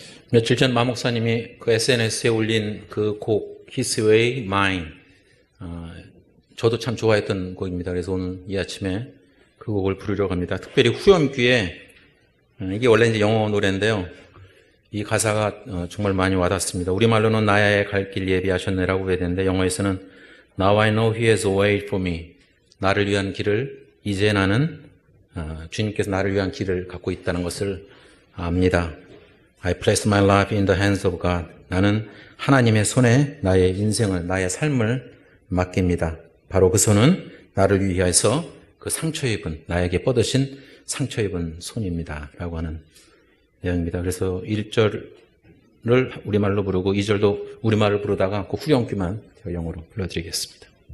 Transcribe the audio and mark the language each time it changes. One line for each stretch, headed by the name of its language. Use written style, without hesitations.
Korean: 며칠 전 마 목사님이 그 SNS에 올린 그 곡 His Way, Mine, 저도 참 좋아했던 곡입니다. 그래서 오늘 이 아침에 그 곡을 부르려고 합니다. 특별히 후렴귀에, 이게 원래 이제 영어 노래인데요. 이 가사가 정말 많이 와닿습니다. 우리말로는 나의 갈 길 예비하셨네라고 해야 되는데, 영어에서는
English: Now I know He has a way for me.
Korean: 나를 위한 길을, 이제 나는 주님께서 나를 위한 길을 갖고 있다는 것을 압니다.
English: I place my life in the hands of God.
Korean: 나는 하나님의 손에 나의 인생을, 나의 삶을 맡깁니다. 바로 그 손은 나를 위해서 그 상처 입은, 나에게 뻗으신 상처 입은 손입니다. 라고 하는 내용입니다. 그래서 1절을 우리말로 부르고 2절도 우리말로 부르다가 그 후렴귀만 제가 영어로 불러드리겠습니다.